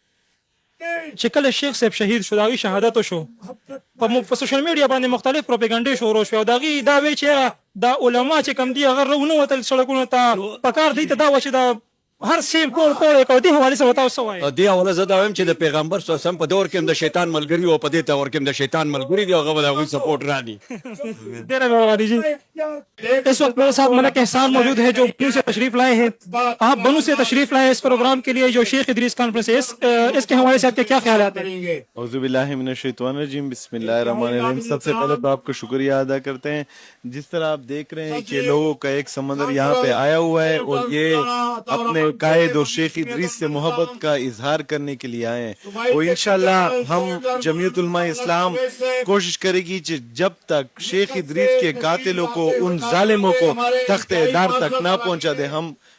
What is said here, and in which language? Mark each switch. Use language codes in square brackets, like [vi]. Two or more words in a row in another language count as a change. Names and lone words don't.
[ps] چې کله شیخ صاحب شهید شو د هغې شهادت وشو په [en] social media [ps] باندې مختلف پروپیګنډې شروع شوې او د هغې دا وی چې دا علما چې کوم دي هغه راونه وتل سړکونو ته پکار دی ته دا و چې دا هر سیم کول یې کوي دې حوالې سره ورته څه وایي دې حواله زه دا وایم چې د پیغمبر [ar] صلی الله علیه وسلم [ps] په دور کې هم د شیطان ملګري او په دې دور کې هم د شیطان ملګري دي هغه به د هغوی سپورټ راني ډېره مهرباني [ur] جی اس وقت میرے ساتھ ملک احسان موجود ہے جو بنو سے تشریف لائے ہیں آپ بنو سے تشریف لائے اس پروگرام کے لیے جو شیخ ادریس کانفرنس ہے اس کے حوالے سے آپ کے کیا خیالات ہیں [ar] اعوذ باللہ من الشیطان الرجیم بسم اللہ الرحمن الرحیم [ur] سب سے پہلے تو آپ کا شکریہ ادا کرتے ہیں جس طرح آپ دیکھ رہے ہیں کہ لوگوں کا ایک سمندر یہاں پہ آیا ہوا ہے اور یہ اپنے قائد اور شیخ ادریس سے محبت کا اظہار کرنے کے لیے آئے ہیں اور [ar] انشاءاللہ [ur] ہم جمعیت علماء اسلام کوشش کرے گی کہ جب تک شیخ ادریس کے قاتلوں کو ان ظالموں کو تخت دار تک نہ پہنچا دے ہم